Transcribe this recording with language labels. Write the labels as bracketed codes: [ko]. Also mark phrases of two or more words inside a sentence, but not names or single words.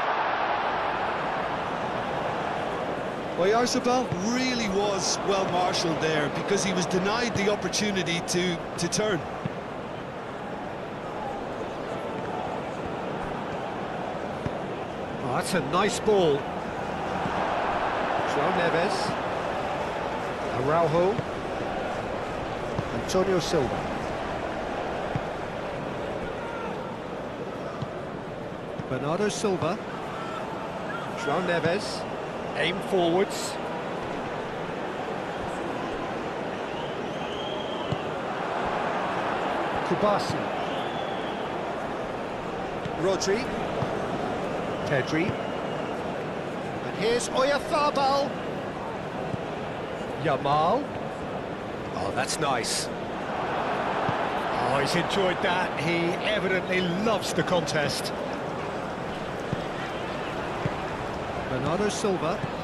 [en] Well, Yarzabal really was well marshalled there because he was denied the opportunity to turn. Oh, that's a nice ball. João Neves. Araujo. Antonio Silva. Bernardo Silva. João Neves. Aim forwards. Kubasi. Rodri. Pedri. And here's Oyarzabal. Yamal. Oh, that's nice. Oh, he's enjoyed that. He evidently loves the contest. Bernardo Silva.